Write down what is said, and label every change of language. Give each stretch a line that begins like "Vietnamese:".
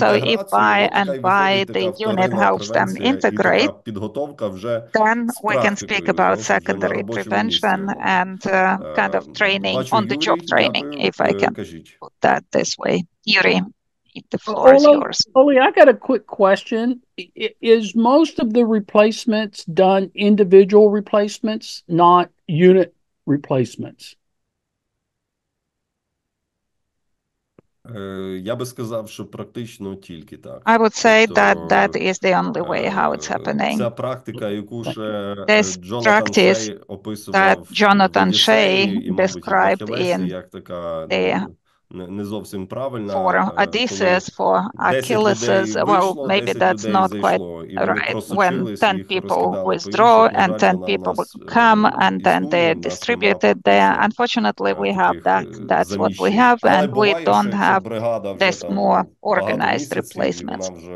English: So if by the unit helps them integrate, then we can speak about secondary prevention and kind of training, on-the-job training, if I can put that this way. Yuri, the floor is yours. Oleg, I got a quick question. Is most of the replacements done individual replacements, not unit replacements?
Ukrainian: Я би сказав, що практично тільки так.
English: I would say that is the only way how it's happening.
Ukrainian: Ця практика, яку ще Jonathan Shea описував в Одіссеї,
English: described in
Ukrainian: як така не зовсім правильна.
English: For Odysseus, for Achilles, well, maybe that's not quite right. When 10 people withdraw and 10 people come and then they're distributed there. Unfortunately, we have that. That's what we have, and we don't have this more organized replacements.